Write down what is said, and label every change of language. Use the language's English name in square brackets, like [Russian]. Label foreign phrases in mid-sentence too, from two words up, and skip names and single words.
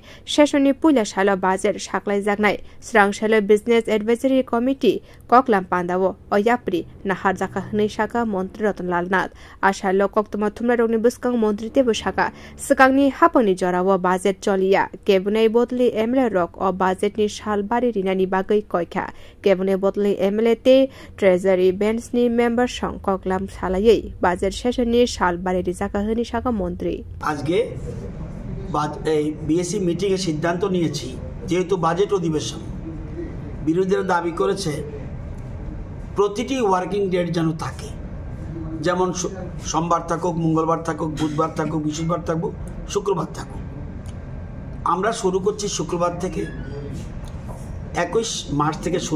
[Kok Borok] सेसननि पुइला साल बाजेट साक्लायजाकनाय स्रांसाल [English] business advisory committee [Kok Borok] ककलाम पान्दावो अयाप्रि नाहार जाखा हनै साका मन्त्री रतनलाल नाथ आसाल कक्तमा थुमरारनि बुस्कां मन्त्री तेबो साका सकांनि हापनि जरावो बाजेट चलिया केबुनै बोतली एमएलए रक अ बाजेटनि सालबारि रिनानि बागै कयखा केबुनै बोतली एमएलए ते ट्रेजरी बेन्चनि मेम्बर सं ककलाम सालायै बाजेट सेसननि सालबारि रिजाका हनै साका मन्त्री [Bangla] আজকে বিএসসি মিটিং এ সিদ্ধান্ত নিয়েছি যেহেতু বাজেট অধিবেশন বিরোধীরা দাবি করেছে প্রতিটি [English] working date [Bangla] যেন থাকে যেমন সোমবার থাকুক মঙ্গলবার থাকুক বুধবার থাকুক বৃহস্পতিবার থাকুক শুক্রবার থাকুক আমরা শুরু করছি শুক্রবার থেকে 21 মার্চ থেকে শুরু